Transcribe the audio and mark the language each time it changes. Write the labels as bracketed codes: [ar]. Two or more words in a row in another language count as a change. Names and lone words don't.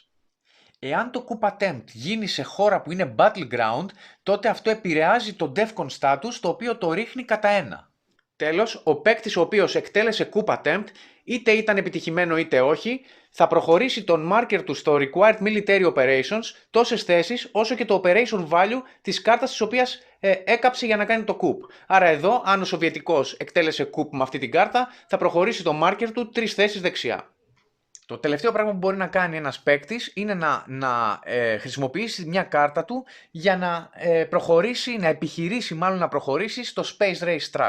[el] Εάν το [en] coup attempt [el] γίνει σε χώρα που είναι battleground, τότε αυτό επηρεάζει το [en] DEFCON status, [el] το οποίο το ρίχνει κατά 1. Τέλος, ο παίκτης ο οποίος εκτέλεσε [en] coup attempt, [el] είτε ήταν επιτυχημένο είτε όχι, θα προχωρήσει τον marker του στο [en] required military operations [el] τόσες θέσεις όσο και το [en] operation value [el] της κάρτας της οποίας έκαψε για να κάνει το coup. Άρα εδώ, αν ο Σοβιετικός εκτέλεσε coup με αυτή την κάρτα, θα προχωρήσει το marker του 3 θέσεις δεξιά. Το τελευταίο πράγμα που μπορεί να κάνει ένας παίκτης είναι να χρησιμοποιήσει μια κάρτα του για να επιχειρήσει μάλλον να προχωρήσει στο [en] Space Race Track.